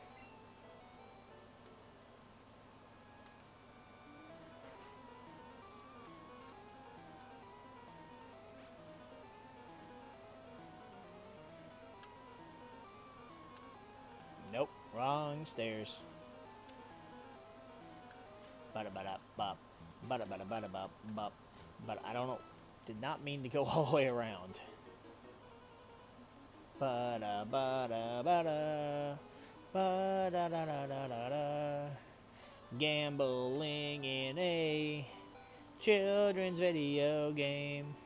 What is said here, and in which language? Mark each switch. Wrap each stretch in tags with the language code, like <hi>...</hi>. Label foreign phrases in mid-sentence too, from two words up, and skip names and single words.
<en>Nope, wrong stairs. Bada-bada-bop. Bada-bada-bada-bop. But I don't know. Did not mean to go all the way around. Bada bada bada bada da da da da da. Gambling in a children's video game.</en>